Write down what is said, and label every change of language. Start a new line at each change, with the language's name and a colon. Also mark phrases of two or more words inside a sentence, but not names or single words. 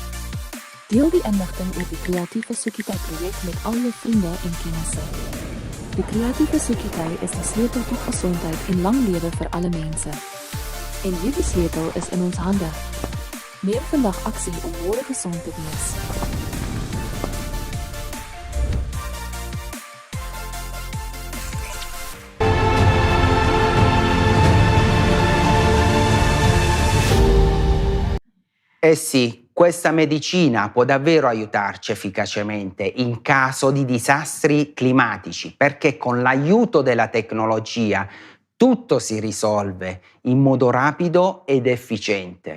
Afrikaans: Deel die inligting oor die kreatiewe sosiëteit projek met al jou vriende en kennisse. Die kreatiewe sosiëteit is die sleutel tot gesondheid en lang lewe vir alle mense. En hierdie sleutel is in ons hande. Neem vandag aksie om môre gesond te wees.
Italian: Eh sì, questa medicina può davvero aiutarci efficacemente in caso di disastri climatici, perché con l'aiuto della tecnologia tutto si risolve in modo rapido ed efficiente.